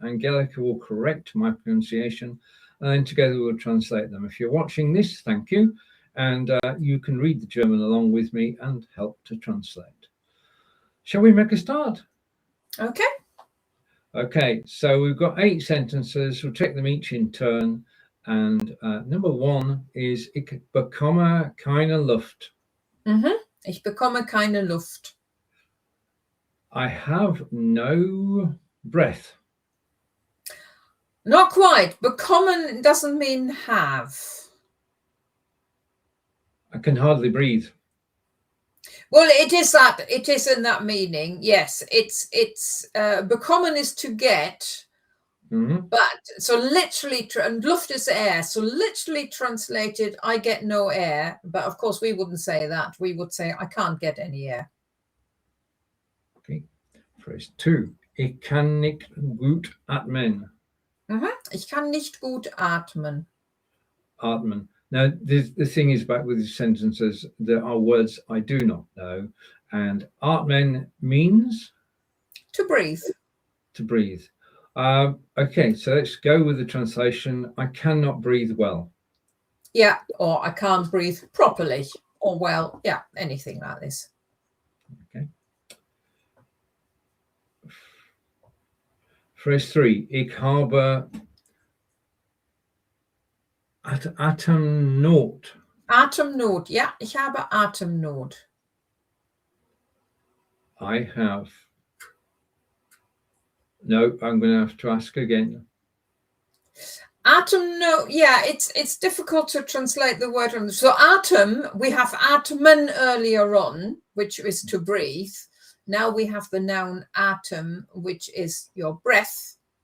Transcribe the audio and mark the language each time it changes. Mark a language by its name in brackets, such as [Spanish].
[English] Angelika will correct my pronunciation, and then together we'll translate them. If you're watching this, thank you, and you can read the German along with me and help to translate. Shall we make a start? Okay. Okay. So we've got 8 sentences. We'll take them each in turn. And number 1 is [German] Ich bekomme keine Luft. Ich bekomme keine Luft. [English] I have no breath. Not quite. Bekommen doesn't mean have. I can hardly breathe. Well, it is that. It is in that meaning. Yes, it's bekommen is to get. But so literally, and Luft is air. So literally translated, I get no air. But of course, we wouldn't say that. We would say, I can't get any air. Okay. Phrase 2. [German] Ich kann nicht gut atmen. Ich kann nicht gut atmen. Atmen. [English] Now, the thing is about with these sentences, there are words I do not know. And atmen means? To breathe. To breathe. Okay, so let's go with the translation. I cannot breathe well. Yeah, or I can't breathe properly, or well, yeah, anything like this. Okay. Phrase 3. [German] Ich habe Atemnot. Atemnot, ja, ich habe Atemnot. [English] I have. No, I'm going to have to ask again. Atemnot, yeah, it's difficult to translate the word. So atem, we have atmen earlier on, which is to breathe. Now we have the noun atem, which is your breath.